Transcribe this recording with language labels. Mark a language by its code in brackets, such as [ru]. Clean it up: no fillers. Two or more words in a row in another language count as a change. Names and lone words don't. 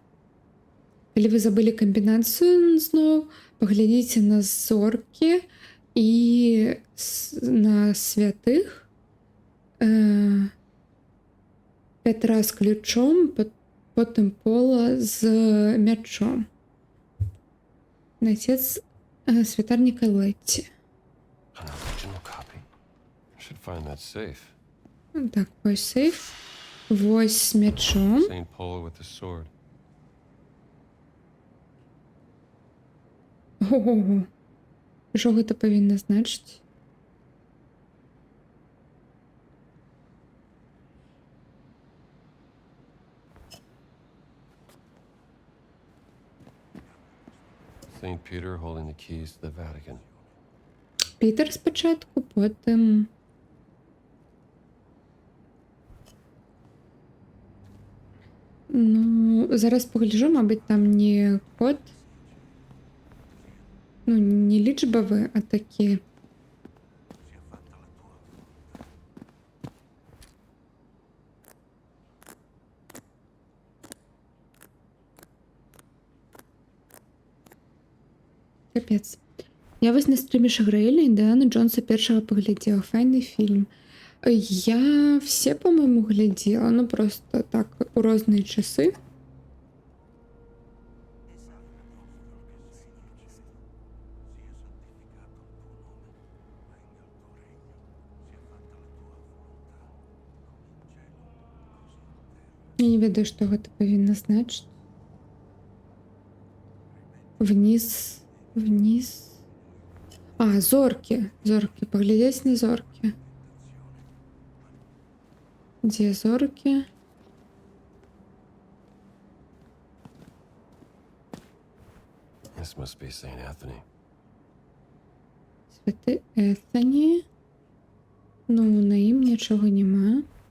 [be] Калі вы забылі камбінацыю зноў, паглядзіце на зоркі і на святых, Петра з ключом, потым Пола з мячом. Отец святар Ніколетті. [en] Find that safe. [be] Так, вось сейф. Вось з мячом. [en] Saint Paul with the sword. Ого. [be] Що гэта павінна значыць? [en] Saint Peter holding the keys to the Vatican. [uk] Пітер спочатку, потім... [be] Ну, зараз погляджу, мабуть, там не код. Ну, не лічбові, а такі. Капець. Я вось на стрімі Шаграэля Індіана Джонса першого поглядела. [uk] Файний фільм. [ru] Я все, по-моему, глядела, ну просто так, у разные часы. [be] Я не ведаю, [ru] что это [uk] повинно значить. [ru] Вниз, вниз. А, зорки, зорки, поглядеть на зорки. Где зорки? [en] This must be Saint Anthony. [uk] Святий Ефані. Ну, на ім нічого нема.